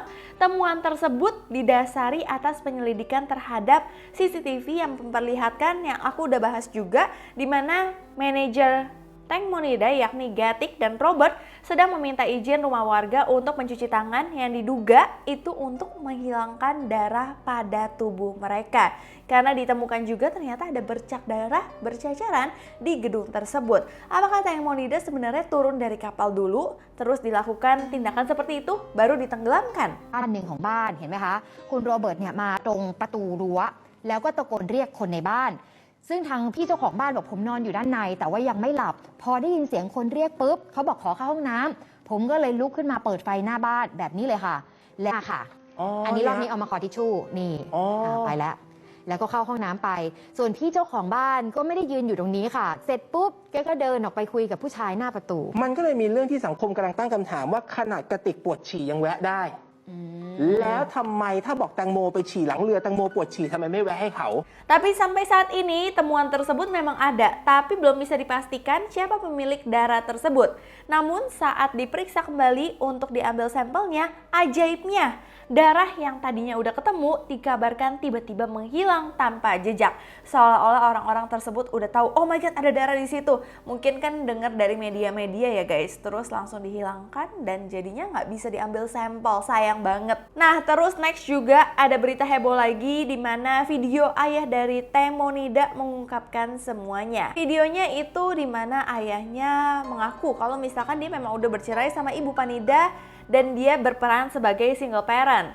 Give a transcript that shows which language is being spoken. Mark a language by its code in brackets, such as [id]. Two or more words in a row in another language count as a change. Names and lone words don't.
[id] Temuan tersebut didasari atas penyelidikan terhadap CCTV yang memperlihatkan yang aku udah bahas juga, di mana manajer tank Monida yakni Getik dan Robert sedang meminta izin rumah warga untuk mencuci tangan yang diduga itu untuk menghilangkan darah pada tubuh mereka. Karena ditemukan juga ternyata ada bercak darah berceceran di gedung tersebut. Apakah tank Monida sebenarnya turun dari kapal dulu terus dilakukan tindakan seperti itu baru ditenggelamkan? [th] บ้านหนึ่งของบ้านเห็นไหมคะคุณโรเบิร์ตเนี่ยมาตรงประตูรั้วแล้วก็ตะโกนเรียกคนในบ้านซึ่งทางพี่เจ้าของบ้านบอกผมนอนอยู่ด้านในแต่ว่ายังไม่หลับพอได้ยินเสียงคนเรียกปุ๊บเขาบอกขอเข้าห้องน้ำผมก็เลยลุกขึ้นมาเปิดไฟหน้าบ้านแบบนี้เลยค่ะแล้วค่ะอันนี้รอบนี้เอามาขอทิชชู่นี่ไปแล้วก็เข้าห้องน้ำไปส่วนพี่เจ้าของบ้านก็ไม่ได้ยืนอยู่ตรงนี้ค่ะเสร็จปุ๊บแกก็เดินออกไปคุยกับผู้ชายหน้าประตู มันก็เลยมีเรื่องที่สังคมกำลังตั้งคำถามว่าขนาดกระติกปวดฉี่ยังแวะได้แล้วทำไมถ้าบอกแตงโมไปฉี่หลังเรือแตงโมปวดฉี่ทำไมไม่แวะให้เขา [id] Tapi sampai saat ini temuan tersebut memang ada, tapi belum bisa dipastikan siapa pemilik darah tersebut. Namun saat diperiksa kembali untuk diambil sampelnya, ajaibnya darah yang tadinya udah ketemu dikabarkan tiba-tiba menghilang tanpa jejak. Seolah-olah orang-orang tersebut udah tahu, [en] oh my god [id] ada darah di situ. Mungkin kan dengar dari media-media ya guys, terus langsung dihilangkan dan jadinya nggak bisa diambil sampel, sayang banget. Nah terus next juga ada berita heboh lagi di mana video ayah dari Teng Monida mengungkapkan semuanya. Videonya itu di mana ayahnya mengaku kalau misalkan dia memang udah bercerai sama ibu Panida dan dia berperan sebagai [en] single parent.